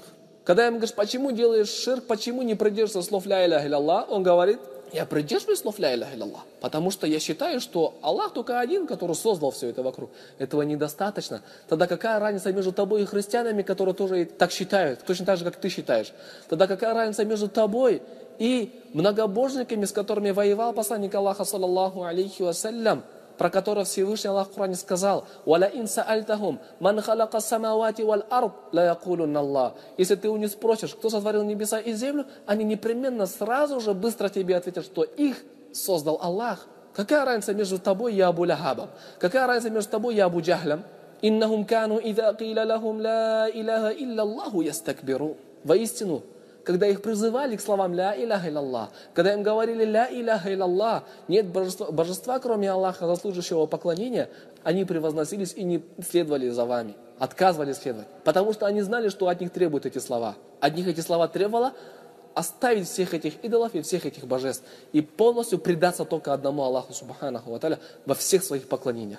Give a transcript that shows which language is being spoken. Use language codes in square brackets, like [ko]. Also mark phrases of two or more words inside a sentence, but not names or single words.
[ru] Когда им говоришь, почему делаешь ширк, почему не придерживаешься слов [ar] لا إله إلا الله, [ru] он говорит, я придерживаюсь слов [ar] لا إله إلا الله, [ru] потому что я считаю, что Аллах только один, который создал все это вокруг. Этого недостаточно. Тогда какая разница между тобой и христианами, которые тоже так считают, точно так же, как ты считаешь? Тогда какая разница между тобой и многобожниками, с которыми воевал посланник Аллаха, [ar] صلى الله عليه وسلم, [ru] про которого Всевышний Аллах в Коране сказал: [ar] «ولئن سألتهم من خلق السماوات والأرض ليقولن الله». [ru] Если ты у них спросишь, кто сотворил небеса и землю, они непременно сразу же быстро тебе ответят, что их создал Аллах. Какая разница между тобой и Абу Лахабом? Какая разница между тобой и Абу Джахлем? [ar] «إنهم كانوا إذا قيل لهم لا إله إلا الله يستكبرون». [ru] Воистину, когда их призывали к словам [ar] «لا إله إلا الله», [ru] когда им говорили [ar] «لا إله إلا الله», [ru] нет божества, кроме Аллаха, заслуживающего поклонения, они превозносились и не следовали за вами, отказывались следовать. Потому что они знали, что от них требуют эти слова. От них эти слова требовало оставить всех этих идолов и всех этих божеств и полностью предаться только одному Аллаху [ar] سبحانه وتعالى [ru] во всех своих поклонениях.